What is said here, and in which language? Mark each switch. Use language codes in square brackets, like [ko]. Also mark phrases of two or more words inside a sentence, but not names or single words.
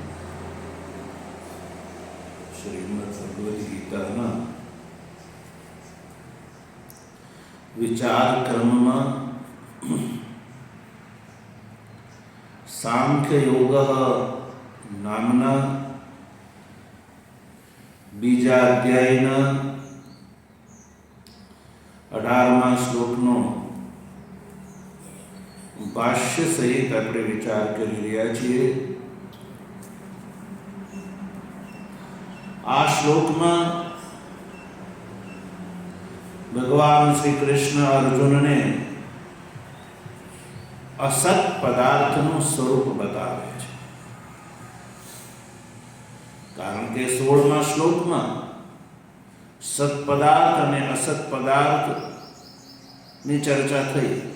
[gu] શ્રીમદ્ ભગવદ ગીતાના વિચાર ક્રમમાં સાંખ્ય યોગ નામના બીજા અધ્યાયના 18મા શ્લોકનો ભાષ્ય સહિત આપણે વિચાર કરી રહ્યા છીએ। આ શ્લોકમાં ભગવાન શ્રી કૃષ્ણ અર્જુનને અસત પદાર્થનું સ્વરૂપ બતાવે છે, કારણ કે 16મા શ્લોકમાં સત પદાર્થ અને અસત પદાર્થની ચર્ચા થઈ।